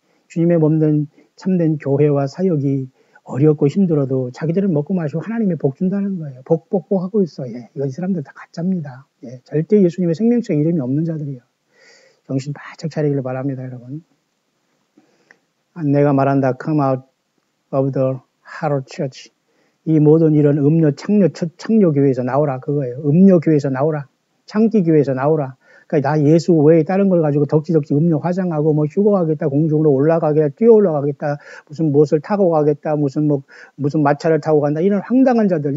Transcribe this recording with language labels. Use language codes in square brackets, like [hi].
[ko] 주님의 몸된 참된 교회와 사역이 어렵고 힘들어도 자기들은 먹고 마시고 하나님의 복 준다는 거예요. 복 하고 있어. 예. 이거 이 사람들 다 가짜입니다. 예. 절대 예수님의 생명적 이름이 없는 자들이에요. 정신 바짝 차리기를 바랍니다, 여러분. 내가 말한다. [en] Come out of the harlot church. [ko] 이 모든 이런 창녀교회에서 나오라 그거예요. 음녀교회에서 나오라. 창기교회에서 나오라. 그러니까 나 예수 외에 다른 걸 가지고 덕지덕지 음료 화장하고 뭐 휴거 가겠다, 공중으로 올라가겠다, 뛰어 올라가겠다, 무슨 무엇을 타고 가겠다, 무슨 마차를 타고 간다. 이런 황당한 자들.